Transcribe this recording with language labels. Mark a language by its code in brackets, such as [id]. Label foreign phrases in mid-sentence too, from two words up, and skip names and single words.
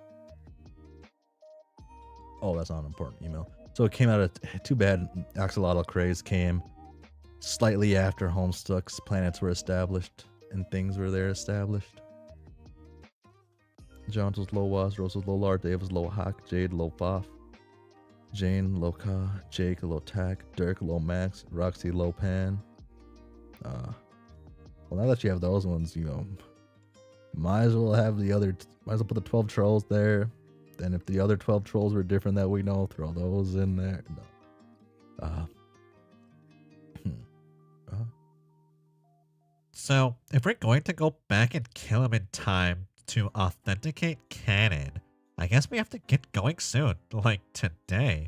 [en] Oh, that's not an important email. So it came out of... Too bad axolotl craze came slightly after Homestuck's planets were established and things were there established. John was Lo Was, Rose was Lo Lar, Dave was Lo Hawk, Jade Lo Foff, Jane Lo Ka, Jake Lo Tack, Dirk Lo Max, Roxy Lo Pan. Well, now that you have those ones, you know, might as well have the other. Might as well put the 12 trolls there. Then if the other 12 trolls were different that we know, throw those in there. No. So, if we're going to go back and kill him in time to authenticate canon, I guess we have to get going soon, like today.